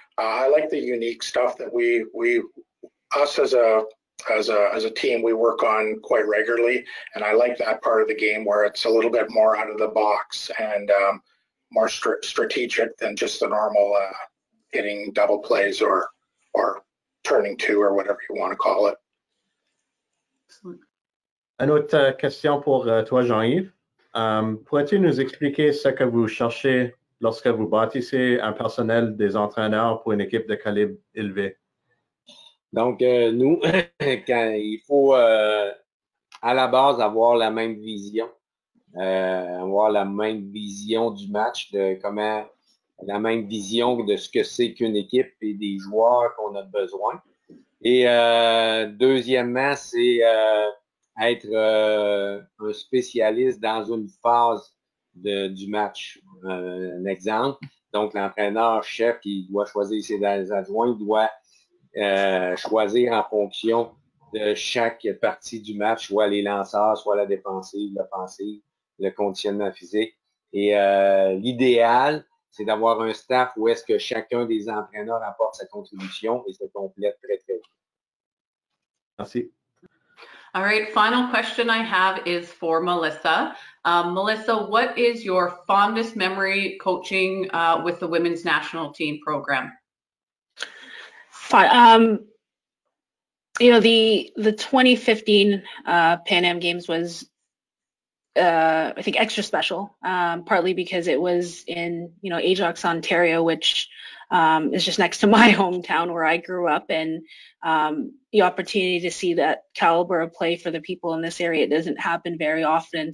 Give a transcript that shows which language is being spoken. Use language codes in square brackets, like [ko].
[en] I like the unique stuff that us as a team, we work on quite regularly, and I like that part of the game where it's a little bit more out of the box and more strategic than just the normal hitting double plays or turning two or whatever you want to call it. [fr] Une autre question pour toi, Jean-Yves. Pourrais-tu nous expliquer ce que vous cherchez lorsque vous bâtissez un personnel des entraîneurs pour une équipe de calibre élevé? Donc, nous, quand il faut à la base avoir la même vision, avoir la même vision du match, la même vision de ce que c'est qu'une équipe et des joueurs qu'on a besoin. Et deuxièmement, c'est être un spécialiste dans une phase du match. Un exemple, donc l'entraîneur-chef qui doit choisir ses adjoints doit choisir en fonction de chaque partie du match, soit les lanceurs, soit la défensive, l'offensive, le conditionnement physique. Et l'idéal, c'est d'avoir un staff où est-ce que chacun des entraîneurs apporte sa contribution et se complète très, très vite. Merci. [en] All right, final question I have is for Melissa. Melissa, what is your fondest memory coaching with the women's national team program? The 2015 Pan Am Games was, I think, extra special, partly because it was in, Ajax, Ontario, which is just next to my hometown where I grew up, and the opportunity to see that caliber of play for the people in this area, it doesn't happen very often.